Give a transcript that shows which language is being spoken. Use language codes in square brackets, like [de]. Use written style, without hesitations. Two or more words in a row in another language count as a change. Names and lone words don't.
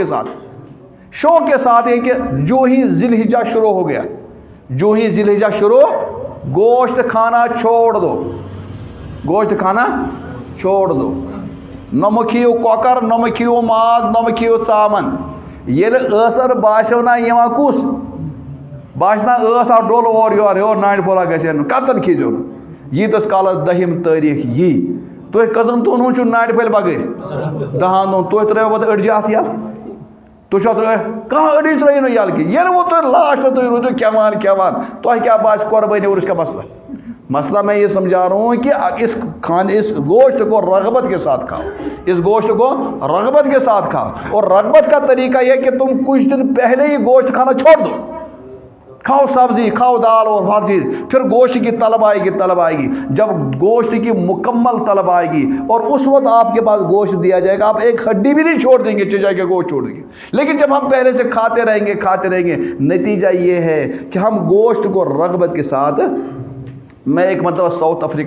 [ur] شوق کے ساتھ یہ کہ جو ہی ذی الحجہ شروع ہو گیا جو ہی ذی الحجہ شروع گوشت کھانا چھوڑ دو گوشت کھانا چھوڑ دو [ks] نہ کھیو کۄکر نہ کھیو ماز نہ کھیو ژامن ییٚلہِ ٲسر باسیو نا یِوان کُس باسنا ٲس آو ڈول اور یور ناڑِ پھولا گژھِ کتن کھیزیو نہٕ ییٖتِس کالس 10 تٲریٖخ یی تُہۍ کٔژن دۄہن ہُنٛد چھُو ناڑِ پھلہِ بغٲر 10 دۄہن تُہۍ ترٛٲیو پتہٕ أڑجہِ اتھ یلہٕ تُہۍ چھُوا کانٛہہ أڑِج ترٛٲیِو نہٕ یلہٕ کینٛہہ ییٚلہِ وۄنۍ تُہۍ لاسٹ تُہۍ روٗدِو کھٮ۪وان تۄہہِ کیٛاہ باسہِ قۄربٲنی [ur] اور اس کا مسئلہ میں یہ سمجھا رہا ہوں کہ اس گوشت کو رغبت کے ساتھ کھاؤ اس گوشت کو رغبت کے ساتھ کھاؤ اور رغبت کا طریقہ یہ کہ تم کچھ دن پہلے ہی گوشت کھانا چھوڑ دو کھاؤ سبزی کھاؤ دال اور ہر چیز پھر گوشت کی طلب آئے گی جب گوشت کی مکمل طلب آئے گی اور اس وقت آپ کے پاس گوشت دیا جائے گا آپ ایک ہڈی بھی نہیں چھوڑ دیں گے چچا کے گوشت چھوڑ دیں گے لیکن جب ہم پہلے سے کھاتے رہیں گے نتیجہ یہ ہے کہ ہم گوشت کو رغبت کے ساتھ میں ایک مرتبہ ساؤتھ